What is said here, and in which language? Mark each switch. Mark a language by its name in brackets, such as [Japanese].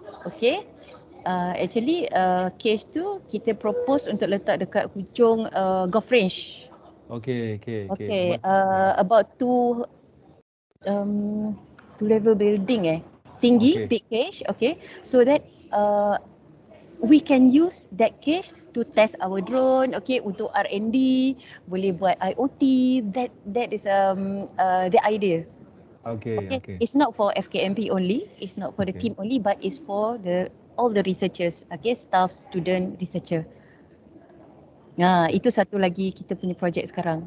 [Malay] Okay, actually cage tu kita propose untuk letak dekat hujung golf range. [English] Okay. About two level building tinggi, big cage. Okay, so that we can use that cage to test our drone. [Malay] Okay, untuk R&D, boleh buat IoT. [English] That is the idea. Okay. It's not for FKMP only. It's not for the team only, but it's for all the researchers. Okay, staff, student, researcher. [Malay] Itu satu lagi kita punya projek sekarang.